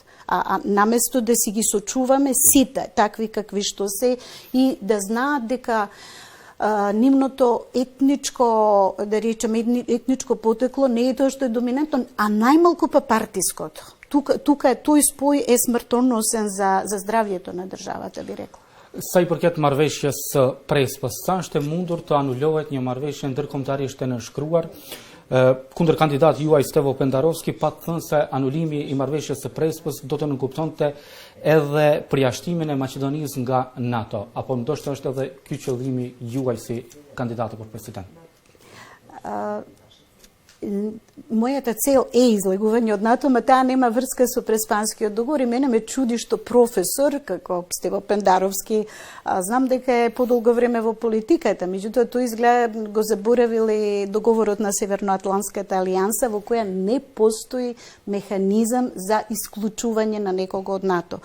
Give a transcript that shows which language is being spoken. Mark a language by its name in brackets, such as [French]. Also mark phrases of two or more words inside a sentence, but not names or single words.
[Macedonian] А наместо да си ги сочуваме сите, такви какви што се, и да знаат дека нивното етничко, да речеме, етничко потекло не е тоа што е доминантно, а најмалку па партиското. Тука тој спој е смртоносен за здравјето на државата, би рекла. [Albanian] Sa I përket marrëveshjes së Prespës, sa është e mundur të anulohet një marrëveshje ndërkombëtarisht e nënshkruar kundër kandidat juaj Stevo Pendarovski, pa të thënë se anulimi I marrëveshjes së Prespës do të nënkuptonte edhe përjashtimin e Maqedonisë nga NATO, apo ndoshta është edhe ky qëllimi juaj si kandidatë për president? [Macedonian] Мојата цел е излегување од НАТО, ма таа нема врска со Преспанскиот договор, и мене ме чуди што професор, како Стево Пендаровски, знам дека е подолго време во политиката, меѓутоа тој изгледа го заборавил и договорот на Северноатлантската алијанса, во која не постои механизам за исклучување на некого од НАТО.